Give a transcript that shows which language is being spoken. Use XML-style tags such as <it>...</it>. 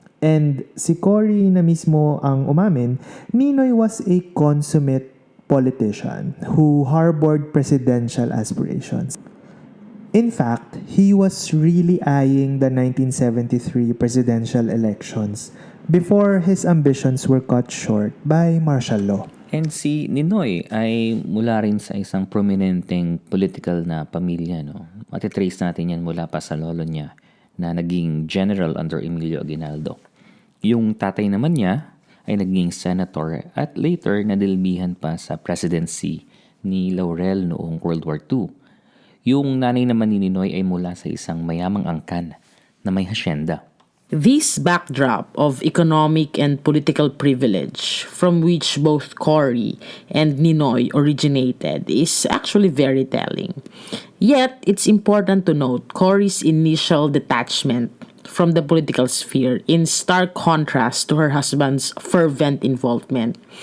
<en>And</en> <tl>si Cory na mismo ang umamin,</tl> <en>Ninoy was a consummate politician who harbored presidential aspirations. In fact, he was really eyeing the 1973 presidential elections before his ambitions were cut short by martial law.</en> <tl>And si Ninoy ay mula rin sa isang prominenteng political na pamilya, no? Matitrace natin yan mula pa sa lolo niya na naging</tl> <en>general under</en> <tl>Emilio Aguinaldo. Yung tatay naman niya ay naging senator at later nadilbihan pa sa presidency ni Laurel noong World War II. Yung nanay naman ni Ninoy ay mula sa isang mayamang angkan na may hasyenda.</tl> <en>This backdrop of economic and political privilege from which both Cory and Ninoy originated is actually very telling. Yet, it's important to note Cory's initial detachment from the political sphere in stark contrast to her husband's fervent involvement.</en>